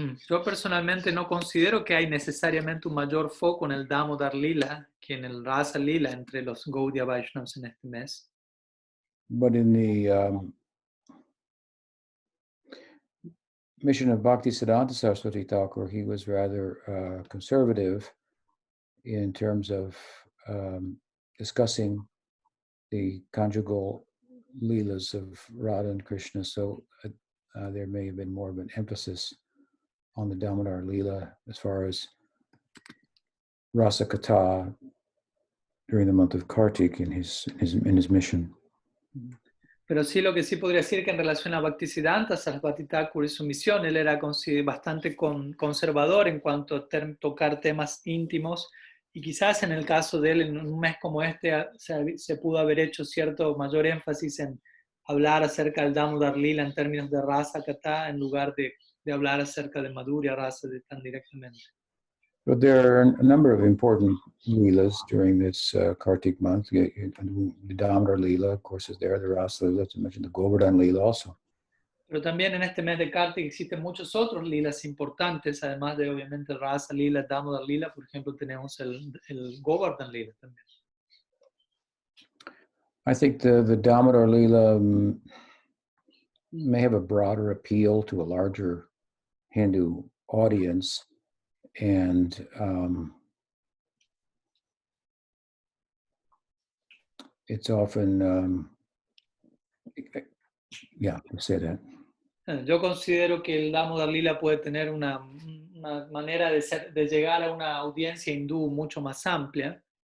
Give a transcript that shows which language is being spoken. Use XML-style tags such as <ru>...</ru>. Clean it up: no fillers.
<es>Yo personalmente no considero que hay necesariamente un mayor foco en el Damodar Lila que en el Rasa Lila entre los Gaudiya Vaishnavas en este mes.</es> <en>But in the mission of Bhaktisiddhanta Saraswati Thakur, he was rather conservative in terms of discussing the conjugal leelas of Radha and Krishna. So there may have been more of an emphasis on the Damodar Leela as far as Rasa Katha during the month of Kartik in his mission.</en> <es>Pero sí, lo que sí podría decir que en relación a Bhaktisiddhanta Saraswati Thakur y su misión, él era bastante conservador en cuanto a tocar temas íntimos, y quizás en el caso de él, en un mes como este, se pudo haber hecho cierto mayor énfasis en hablar acerca del Damodar Lila en términos de Rasa Katha, en lugar de hablar acerca de Madhurya Rasa tan directamente.</es> <en>But there are a number of important leelas during this Kartik month. The Damodar Leela, of course, is there. The Rasa Leela, to mention the Govardhan Leela also.</en> <es>Pero también en este mes de Kartik existen muchos otros lilas importantes, además de obviamente el Rasa Lila, Damodar Lila. Por ejemplo, tenemos el Govardhan Lila también.</es> <en>I think the Damodar Leela may have a broader appeal to a larger Hindu audience, and it's often, yeah, I say that.</en> <es>Yo considero que el Damodar Lila puede tener una manera de llegar a una audiencia hindú mucho más amplia.</es>